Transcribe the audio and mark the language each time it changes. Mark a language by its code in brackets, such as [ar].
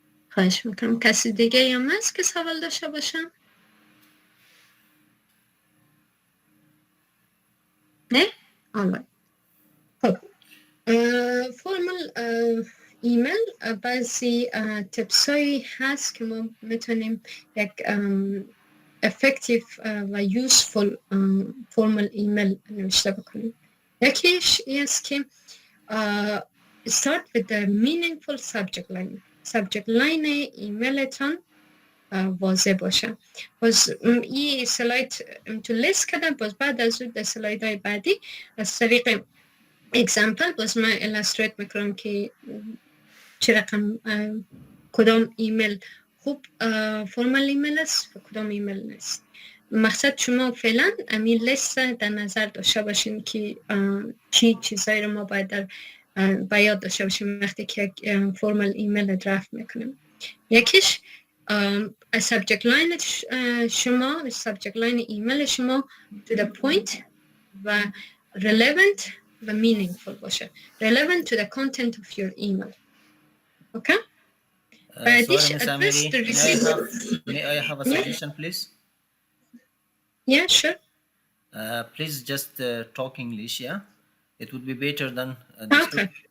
[fa] خواهش میکنم. کسی دیگه هم هست که سوال داشته باشم؟ نه؟ آنلاین. خب فرمال ایمیل بعضی تپسایی هست که ما میتونیم یک effective و useful formal ایمیل نوشته بکنیم. یکیش است که [en] start with the meaningful subject line. [fa] subject line ایمیلتان واضح باشه. باز این سلاید تو لیست کردم، باز بعد از اون در سلاید های بعدی از طریق اگزامپل باز من ایلاستریت میکنم که چه رقم کدام ایمیل خوب فرمال ایمیل است و کدام ایمیل نیست. مقصد شما فعلا امی لیست در نظر داشته باشین که چی چیزایی رو ما باید در بیاد داشته باشیم وقتی که فرمال ایمیل درافت میکنیم. یکیش سابجکت لاین شما، سابجکت لاین ایمیل شما to the point و relevant و meaningful باشه. [en] relevant to the content of your email. Okay? Sorry, Ms. Amiri, may I have a suggestion, please? Yeah, sure. Please just talk English, yeah? It would be better than okay.